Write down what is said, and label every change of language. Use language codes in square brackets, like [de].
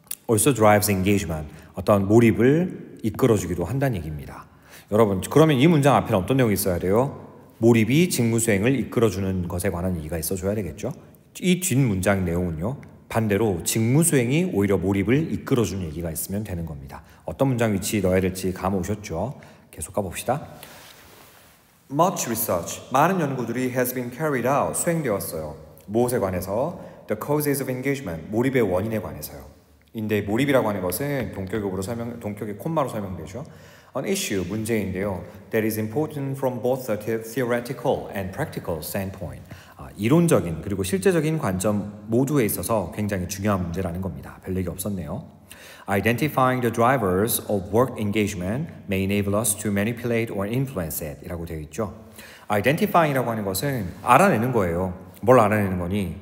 [en] also drives engagement, [ko] 어떤 몰입을 이끌어주기도 한다는 얘기입니다. 여러분, 그러면 이 문장 앞에는 어떤 내용이 있어야 돼요? 몰입이 직무 수행을 이끌어주는 것에 관한 얘기가 있어줘야 되겠죠. 이 뒷문장 내용은요. 반대로 직무 수행이 오히려 몰입을 이끌어주는 얘기가 있으면 되는 겁니다. 어떤 문장 위치 넣어야 될지 감 오셨죠? 계속 가봅시다. [en] Much research, [ko] 많은 연구들이 [en] has been carried out, [ko] 수행되었어요. 무엇에 관해서? [en] The causes of engagement, [ko] 몰입의 원인에 관해서요. 인데 몰입이라고 하는 것은 동격의 콤마로 설명되죠. [en] An issue, [ko] 문제인데요. [en] That is important from both the theoretical and practical standpoint. [ko] 이론적인 그리고 실제적인 관점 모두에 있어서 굉장히 중요한 문제라는 겁니다. 별 얘기 없었네요. [en] Identifying the drivers of work engagement may enable us to manipulate or influence it [ko] 이라고 되어 있죠. Identifying이라고 하는 것은 알아내는 거예요. 뭘 알아내는 거니?